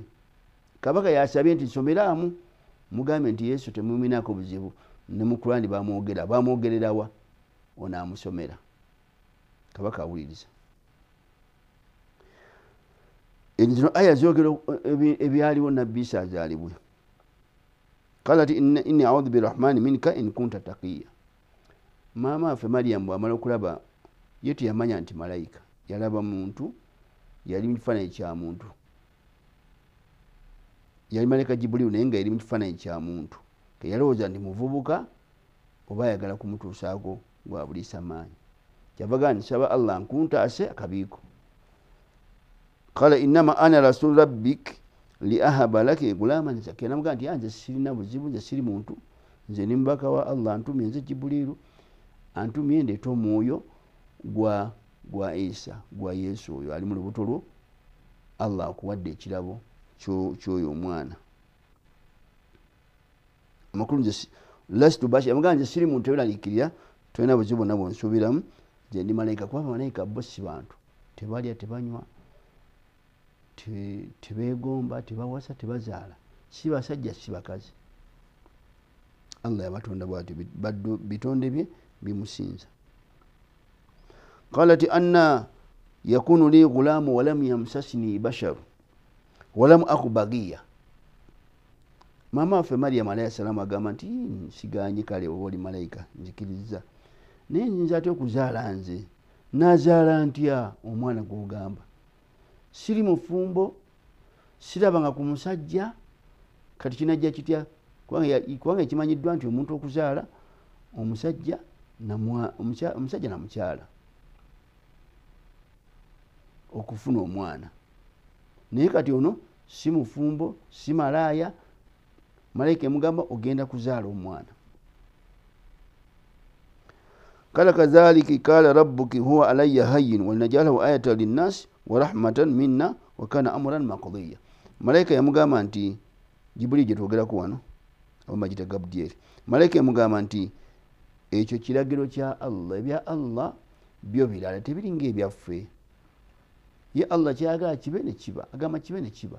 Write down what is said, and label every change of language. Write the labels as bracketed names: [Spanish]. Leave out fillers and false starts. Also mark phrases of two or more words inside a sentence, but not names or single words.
[Ganda] Kabaka yasabye nti nsomeramu, mugambe nti Yesu temuminako buzibu, ne mu Qur'ani bamwogererawa, ono amusomera. Kabaka awuliriza. Zino aya zoogera ebyaliwo Nabbi Isa azaalibwe. [Arabic] قالت إني أعوذ بالرحمن منك إن كنت تقيا. [Ganda] Maama affe Maryam bw'amala okulaba ye teyamanya nti malayika, yalaba muntu, yali mu kifaananyi kya muntu, yali malayika Jibuliiru naye nga yali mu kifaananyi kya muntu. Yalowooza nti muvubuka oba ayagala kumutuusaako gwabuliisa maanyi. Kyavaga nsaba Allah nkuntaase akabiiko. [Arabic] قال إنما أنا رسول ربك لأهب لك غلاما زكيا. [Ganda] Namugaa nti nze sirina buzibu, nze siri muntu, nze ni mubaka wa Allah, antumye nze Jibuliiru, antumye ndeeta omwoyo gwa Isa, gwa Yesu oyo ali mu lubuto lwo, Allah akuwadde ekirabo ky'oyo omwana. Amakulu nze [Arabic] لست بشر, [Ganda] amugaa nze siri muntu eraliikirira, tolina buzibu bwonna bw'onsuubiramu, nze ndi malayika. Kuba malayika bo si bantu, tebalya tebanywa tebeegomba tebawasa tebazaala, si basajja si bakazi. Allah yabatonda bw'atyo, bitonde bye bimusinza. [Arabic] قالت أنى يكون لي غلام ولم يمسسني بشر ولم أك بغيا. [Ganda] Maama waffe Maryam [Arabic] عليه السلام [Ganda] agamba nti siganye kale oba oli malayika nzikiriza, naye nnyinza atya okuzaala nze? Nazaala ntya omwana gw'ogamba? Siri mufumbo, sirabanga ku musajja, kati kinajja kitya? Kubanga ekimanyiddwa nti omuntu okuzaala omusajja na mukyala okufuna omwana, naye kati ono si mufumbo, si malaaya. Malayika yamugamba ogenda kuzaala omwana. [Arabic] قال كذلك قال ربك هو علي هين ولنجعله آية للناس ورحمة منا وكان أمرا مقضيا. [Ganda] Malayika yamugamba nti Jibril gye twogerako wano abamagita Gabriel. Malayika yamugamba nti ekyo kiragiro kya Allah, ebya Allah byo birala tebiringa ebyaffe. Ye Allah kyagala kibe ne kiba, agamba kibe ne kiba.